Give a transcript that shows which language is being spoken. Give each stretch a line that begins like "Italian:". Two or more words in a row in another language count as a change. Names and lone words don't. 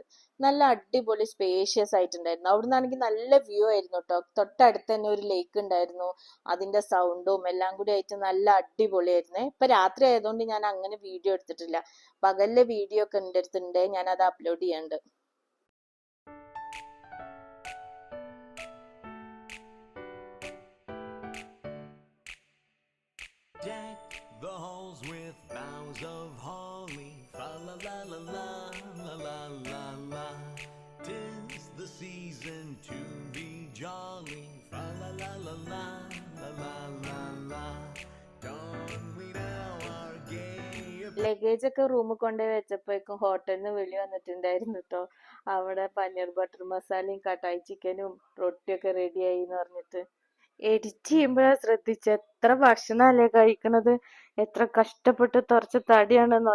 Malayalam: നല്ല അടിപൊളി സ്പേഷ്യസ് ആയിട്ടുണ്ടായിരുന്നു. അവിടെ നിന്നാണെങ്കിൽ നല്ല വ്യൂ ആയിരുന്നു കേട്ടോ. തൊട്ടടുത്ത് തന്നെ ഒരു ലേക്ക് ഉണ്ടായിരുന്നു. അതിന്റെ സൗണ്ടും എല്ലാം കൂടി ആയിട്ട് നല്ല അടിപൊളിയായിരുന്നേ. ഇപ്പൊ രാത്രി ആയതുകൊണ്ട് ഞാൻ അങ്ങനെ വീഡിയോ എടുത്തിട്ടില്ല. പകലിലെ വീഡിയോ ഒക്കെ എൻ്റെ അടുത്തുണ്ട്, ഞാൻ അത് അപ്ലോഡ് ചെയ്യാണ്ട്.
English: Deck the halls with boughs of holly, fa la la la la la la la la. 'Tis the season to be jolly, fa la la la la la la la la. Don we now our gay
Malayalam: ലഗേജ് ഒക്കെ റൂമിൽ കൊണ്ടുപോയി വെച്ചപ്പോഴേക്കും ഹോട്ടലിൽ നിന്ന് വിളി വന്നിട്ടുണ്ടായിരുന്നു കേട്ടോ. അവിടെ പനീർ ബട്ടർ മസാലയും കടായി ചിക്കനും റൊട്ടിയൊക്കെ റെഡിയായി എന്ന് പറഞ്ഞിട്ട്. എഡിറ്റ് ചെയ്യുമ്പോഴാ ശ്രദ്ധിച്ച എത്ര ഭക്ഷണല്ലേ കഴിക്കണത്, എത്ര കഷ്ടപ്പെട്ട് കുറച്ച് തടിയാണെന്നോ.